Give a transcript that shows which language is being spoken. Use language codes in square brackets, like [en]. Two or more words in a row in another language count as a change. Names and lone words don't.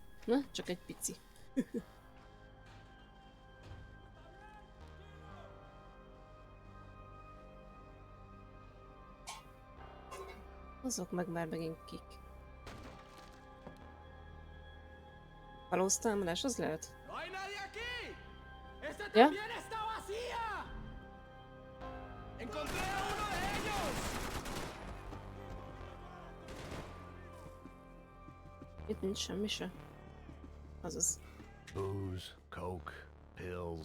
[hu] Na, csak egy pici. Azok meg már megint kik. Kalóztámadás, az lehet? [es] ¡No hay nadie aquí! ¡Esta ¿Ya? también está vacía! ¡Encontré a uno de ellos! [hu] Itt nincs semmi se. Azaz. [en] Booze, coke, pills.